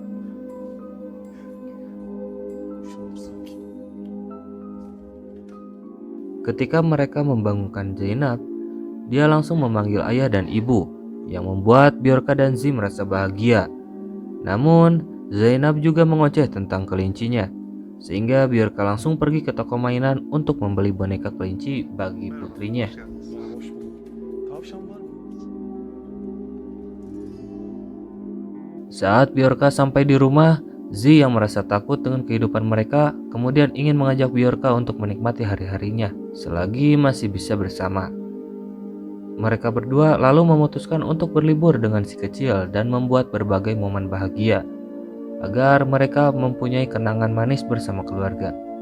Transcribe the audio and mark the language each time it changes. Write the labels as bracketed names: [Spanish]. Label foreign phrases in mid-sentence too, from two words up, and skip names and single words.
[Indonesian] Ketika mereka membangunkan Zainab, dia langsung memanggil ayah dan ibu, yang membuat Bjorka dan Z merasa bahagia. Namun, Zainab juga mengoceh tentang kelincinya, sehingga Bjorka langsung pergi ke toko mainan untuk membeli boneka kelinci bagi putrinya. [Turkish] Hoş bulduk. Tavşan var mı? [Indonesian] Saat Bjorka sampai di rumah, Z yang merasa takut dengan kehidupan mereka kemudian ingin mengajak Bjorka untuk menikmati hari-harinya selagi masih bisa bersama. Mereka berdua lalu memutuskan untuk berlibur dengan si kecil dan membuat berbagai momen bahagia agar mereka mempunyai kenangan manis bersama keluarga.